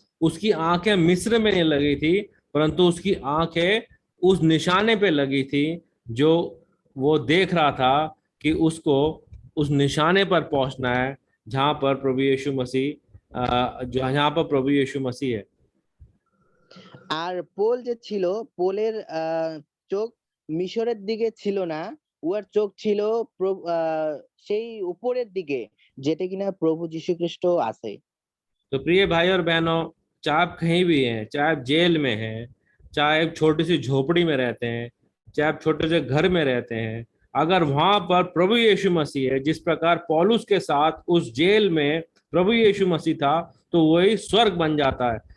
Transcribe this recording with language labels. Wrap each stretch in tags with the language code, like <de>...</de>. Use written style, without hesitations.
<hi>उसकी आंखें मिस्र में नहीं लगी थी, परंतु उसकी आंखें उस निशाने पे लगी थी जो वो देख रहा था कि उसको उस निशाने पर पहुंचना है, जहां पर प्रभु यीशु मसीह जहां पर प्रभु यीशु मसीह है।</hi> <bn>আর পোল যে ছিল, পোলের চোখ মিশরের দিকে ছিল না, ওর চোখ ছিল সেই উপরের দিকে, যেটা কিনা প্রভু যীশু খ্রিস্ট আছে।</bn> <hi>तो प्रिय भाई और बहनों, चाहे आप कहीं भी हैं, चाहे आप जेल में हैं, चाहे एक छोटी सी झोपड़ी में रहते हैं, चाहे आप छोटे से घर में रहते हैं, अगर वहां पर प्रभु यीशु मसीह है, जिस प्रकार पौलुस के साथ उस जेल में प्रभु यीशु मसीह था, तो वही स्वर्ग बन जाता है।</hi>